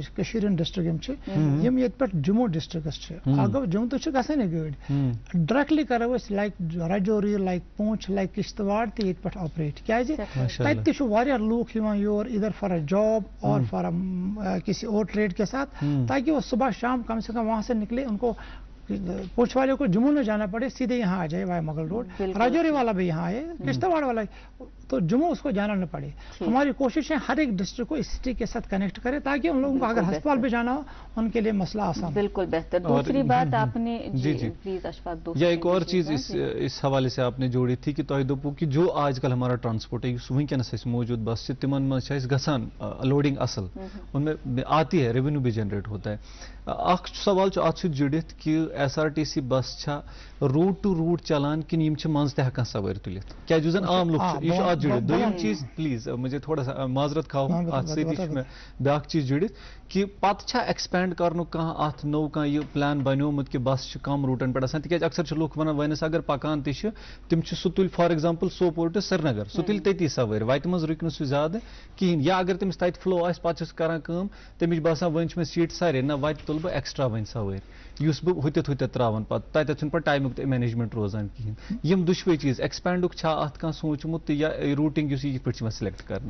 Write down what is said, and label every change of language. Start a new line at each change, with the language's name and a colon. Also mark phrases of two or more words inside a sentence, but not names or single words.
Kashmiri: کٔشیٖر ہٕنٛدۍ ڈسٹرک یِم چھِ یِم ییٚتہِ پٮ۪ٹھ جموں ڈسٹرکس چھِ اگر جموں تہِ چھِ گژھانٕے گٲڑۍ ڈایریکٹلی کرو أسۍ لایک راجوری لایک پونچھ لایک کشتواڑ تہِ ییٚتہِ پٮ۪ٹھ آپریٹ کیازِ تتہِ تہِ چھُ واریاہ لوٗکھ یِوان
Urdu: یور ادھر
English: for a job
Urdu: اور فار کسی اور ٹریڈ کے ساتھ تاکہ وہ صبح شام کم سے کم وہاں سے نکلے ان کو پوچھ والے کو جموں نہ جانا پڑے سیدھے یہاں آ جائے وائی مغل روڈ راجوری والا بھی یہاں آئے کشتواڑ والا تو جموں اس کو جانا نہ پڑے ہماری کوشش ہے ہر ایک ڈسٹرکٹ کو اس سٹی کے ساتھ کنیکٹ کرے تاکہ ان لوگوں کو اگر ہسپتال بھی جانا ہو ان کے لیے مسئلہ آسان بالکل بہتر دوسری بات آپ نے جی پلیز اشفاق یا ایک اور چیز اس حوالے سے آپ نے جوڑی تھی کہ
Kashmiri: تۄہہِ دوٚپوٕ کہ جو آج کل ہمارا ٹرانسپورٹ ہے یُس وٕنکیٚنس اَسہِ موجود بس چھِ تِمن منٛز چھِ اَسہِ گژھان لوڈنگ
Urdu: اصل ان میں آتی ہے ریونیو بھی جنریٹ ہوتا ہے
Kashmiri: اکھ سوال چھُ اتھ سۭتۍ جُڑِتھ کہ ایس آر ٹی سی بس چھا
English: route to route
Kashmiri: چلان کِنہٕ یِم چھِ منٛزٕ تہِ ہٮ۪کان سوٲرۍ تُلِتھ کیازِ یُس زن عام لُکھ چھُ یہِ چھُ اتھ جُڑِتھ دوٚیِم چیٖز پلیٖز
Urdu: مجھے تھوڑا سا معذرت خواہ
Kashmiri: اتھ سۭتی چھُ مےٚ بیٛاکھ چیٖز جُڑِتھ کہ پتہٕ چھا ایکسپینڈ کرنُک کانٛہہ اتھ نوٚو کانٛہہ یہِ پلان بنیومُت کہ بس چھِ کم روٗٹن پٮ۪ٹھ آسان تِکیازِ اکثر چھِ لُکھ ونان وۄنۍ اگر پکان تہِ چھِ تِم چھِ سُہ تُلہِ
English: for example
Kashmiri: سوپور ٹُو سرینگر سُہ تُلہِ تٔتی سوٲرۍ وتہِ منٛز رُکہِ نہٕ سُہ زیادٕ کِہیٖنۍ یا اگر تٔمِس تتہِ فلو آسہِ پتہٕ چھِ سُہ کران کٲم تٔمِس چھِ باسان وۄنۍ چھِ مےٚ سیٖٹہٕ سارے نہ وتہِ تُلہٕ بہٕ ایکسٹرا وۄنۍ سوٲرۍ یُس بہٕ ہُتٮ۪تھ تراوان پتہٕ تتٮ۪تھ چھُنہٕ پتہٕ ٹایمُک تہِ مینیجمنٹ روزان کِہیٖنۍ یِم دُشوے چیٖز ایکسپینڈُک چھا اتھ کانٛہہ سوٗنٛچمُت تہٕ یا روٗٹِنگ یُس یہِ کِتھ پٲٹھۍ چھِ یِوان سِلیکٹ کرنہٕ